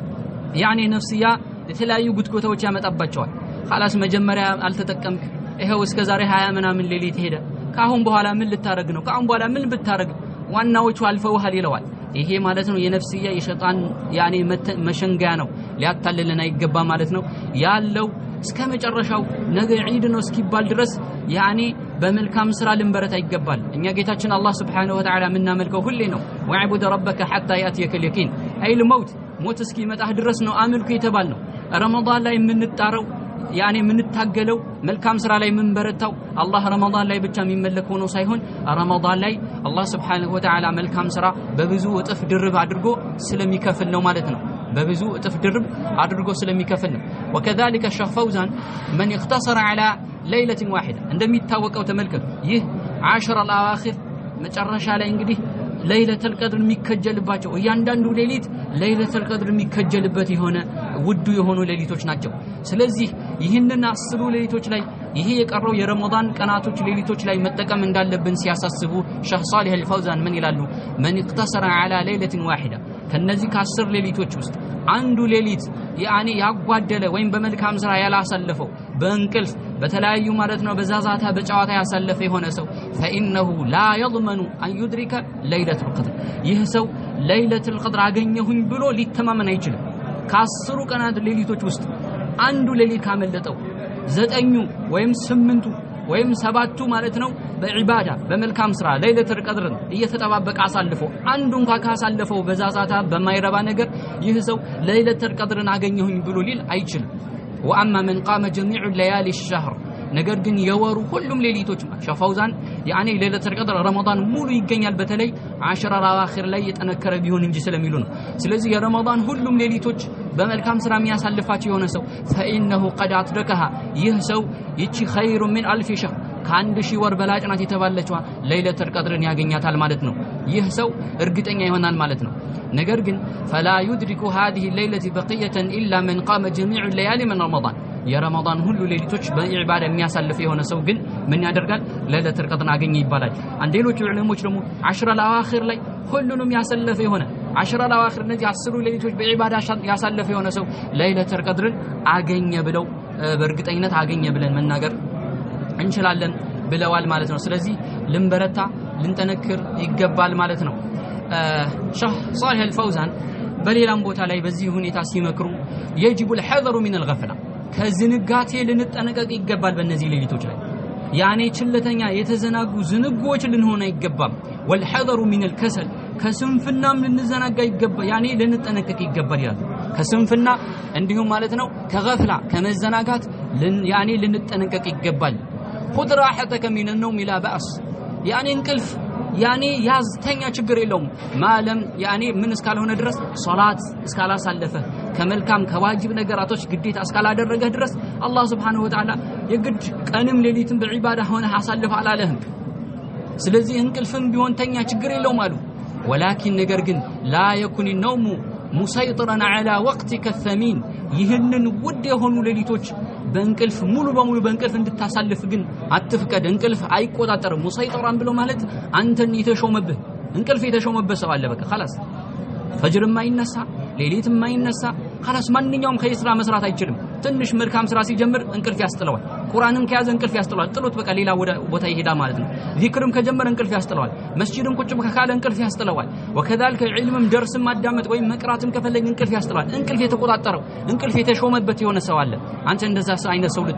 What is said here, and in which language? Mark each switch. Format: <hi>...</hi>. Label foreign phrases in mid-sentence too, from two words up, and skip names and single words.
<am>ያኒ ነፍስያ የተለያዩ ጉትጎታዎች ያመጣባቸዋል خلاص መጀመሪያ አልተጠቀምክ ይሄው እስከ ዛሬ 20 ምናምን ሌሊት ሄደ ካሁን በኋላ ምን ልታረግ ነው ካሁን በኋላ ምን ብታረግ ዋናዎቹ አልፈውሃል ይለዋል ይሄ ማለት ነው የነፍስያ የሸይጣን ያኔ መሸንጋያ ነው ሊያታልልና ይገባ ማለት ነው ያለው እስከ መጨረሻው ነገ ዒድ ነው እስኪባል ድረስ ያኔ በመልካም ስራ ልንበረታ ይገባል እኛ ጌታችን አላህ</am> <ar>سبحانه وتعالى</ar> <am>ምናመልከው ሁሌ ነው</am> <ar>واعبد ربك حتى يأتيك اليقين</ar> <am>አይል ሞት እስኪመጣህ ድረስ ነው አምልኩ የተባል ነው ረመዳን ላይ የምንጣረው ያኔ የምንታገለው መልካም ስራ ላይ የምንበረታው አላህ ረመዳን ላይ ብቻ የሚመለከው ነው ሳይሆን ረመዳን ላይ አላህ</am> <ar>سبحانه وتعالى</ar> <am>መልካም ስራ በብዙ እጥፍ ድርብ አድርጎ ስለሚከፍል ነው ማለት ነው በብዙ እጥፍ ድርብ አድርጎ ስለሚከፍል ነው</am> <ar>وكذلك الشيخ فوزان من اختصر على ليله واحده</ar> <am>እንደሚታወቀው ተመልከቱ ይህ 10 الاواخر መጨረሻ ላይ እንግዲህ</am> <ar>ليلة القدر</ar> <am>የሚከጀልባቸው እያንዳንዱ ሌሊት</am> <ar>ليلة القدر</ar> <am>የሚከጀልበት የሆነ ውዱ የሆኑ ሌሊቶች ናቸው ስለዚህ ይህንን 10 ሌሊቶች ላይ ይሄ የቀረው የረመዳን ቀናቶች ሌሊቶች ላይ መጠቀም እንዳለብን ሲያሳስቡ ሸህ ሷሊህ አልፈውዛን ምን ይላሉ</am> <ar>من اقتصر على ليله واحده</ar> <am>ከነዚህ ከ10 ሌሊቶች ውስጥ አንዱ ሌሊት ያኔ ያጓደለ ወይም በመልካም ስራ ያላሳለፈው በእንቅልፍ በተለያዩ ማለት ነው በዛዛታ በጨዋታ ያሳለፈ የሆነ ሰው</am> <ar>فانه لا يضمن ان يدرك ليله القدر</ar> <am>ይህ ሰው</am> <ar>ليله القدر</ar> <am>አገኘሁኝ ብሎ ሊተማመን አይችልም ከ10 ቀናት ሌሊቶች ውስጥ አንዱ ሌሊት ካመለጠው 9 ወይም 8 ወይም 7 ማለት ነው በዒባዳ በመልካም ስራ</am> <ar>ليلة القدر</ar> <am>እየተጠባበቀ አሳልፎ አንዱን ካሳለፈው በዛዛታ በማይረባ ነገር ይህ ሰው</am> <ar>ليلة القدر</ar> <am>አገኘሁኝ ብሎ ሊል አይችልም</am> <ar>وأما من قام جميع الليالي الشهر</ar> <am>ነገር ግን የወሩ ሁሉም ሌሊቶች ሸፋውዛን ያኔ</am> <ar>ليلة القدر</ar> <am>ረመዳን ሙሉ ይገኛል በተለይ 10 አዋኺር ላይ የተነከረ ቢሆን እንጂ ስለሚሉ ነው ስለዚህ የረመዳን ሁሉም ሌሊቶች በመልካም ስራ የሚያሳልፋቸው የሆነ ሰው</am> <ar>فإنه قد أدركها</ar> <am>ይህ ሰው ይቺ</am> <ar>خير من ألف شهر</ar> <am>ከአንድ ሺህ ወር በላጭ ናት የተባለችዋ</am> <ar>ليلة القدر</ar> <am>ያገኛታል ማለት ነው ይህ ሰው እርግጠኛ ይሆናል ማለት ነው ነገር ግን</am> <ar>فلا يدرك هذه الليلة بقية إلا من قام جميع الليالي من رمضان</ar> <am>የረመዳን ሁሉ ሌሊቶች በኢባዳ የሚያሳልፍ የሆነ ሰው ግን ምን ያደርጋል</am> <ar>ليلة القدر</ar> <am>አገኘ ይባላል አንዴሎቹ ዑለሞች ደግሞ 10 አዋኺር ላይ ሁሉንም ያሳለፈ የሆነ 10 አዋኺር እነዚህ 10 ሌሊቶች በኢባዳ ያሳለፈ የሆነ ሰው</am> <ar>ليلة القدر</ar> <am>አገኘ ብለው በእርግጠኝነት አገኘ ብለን መናገር እንችላለን ብለዋል ማለት ነው ስለዚህ ልንበረታ ልንጠነክር ይገባል ማለት ነው ሸህ ሷሊህ አልፈውዛን በሌላም ቦታ ላይ በዚህ ሁኔታ ሲመክሩ</am> <ar>يجب الحذر من الغفلة</ar> <am>ከዝንጋቴ ልንጠነቀቅ ይገባል በእነዚህ ሌሊቶች ላይ ያኔ ችለተኛ የተዘናጉ ዝንጎች ልንሆን አይገባም</am> <ar>والحذر من الكسل</ar> <am>ከስንፍናም ልንዘናጋ ይገባል ያኔ ልንጠነቀቅ ይገባል ይላል ከስንፍና እንዲሁም ማለት ነው ከገፍላ ከመዘናጋት ያኔ ልንጠነቀቅ ይገባል</am> <ar>خذ راحتك من النوم لا بأس</ar> <am>ያኔ እንቅልፍ ያኔ ያዝተኛ ችግር የለውም ማለም ያኔ ምን እስካልሆነ ድረስ ሶላት እስካላሳለፈ ከመልካም ከዋጅብ ነገራቶች ግዴታ እስካላደረገ ድረስ አላህ</am> <ar>سبحانه وتعالى</ar> <am>የግድ ቀንም ሌሊትም በዒባዳ ሆነ አሳልፍ አላለህም ስለዚህ እንቅልፍም ቢሆን ተኛ ችግር የለውም አሉ ولكن ነገር ግን</am> <ar>لا يكن النوم مسيطرا على وقتك الثمين</ar> <am>ይህንን ውድ የሆኑ ሌሊቶች በእንቅልፍ ሙሉ በሙሉ በእንቅልፍ እንድታሳልፍ ግን አትፍቀድ እንቅልፍ አይቆጣጠርም ሙሰይጠራን ብሎ ማለት አንተን የተሾመብህ እንቅልፍ የተሾመብህ ሰው አለ በቃ خلاص ፈጅርም አይነሳ ሌሊት የማይነሳ خلاص ማንኛውም ኸይር ስራ መስራት አይችልም ትንሽ መልካም ስራ ሲጀምር እንቅልፍ ያስጥለዋል ቁርአንን ከያዘ እንቅልፍ ያስጥለዋል ጥሎት በቃ ሌላ ቦታ ይሄዳል ማለት ነው ዚክርም ከጀመረ እንቅልፍ ያስጥለዋል መስጂድም ቁጭ ካለ እንቅልፍ ያስጥለዋል ወከذلك ዒልምም ደርስም ማዳመጥ ወይ መቅራትም ከፈለገ እንቅልፍ ያስጥለዋል እንቅልፍ የተቆጣጠረው እንቅልፍ የተሾመበት የሆነ ሰው አለ አንተ እንደዛ አይነት ሰው</am>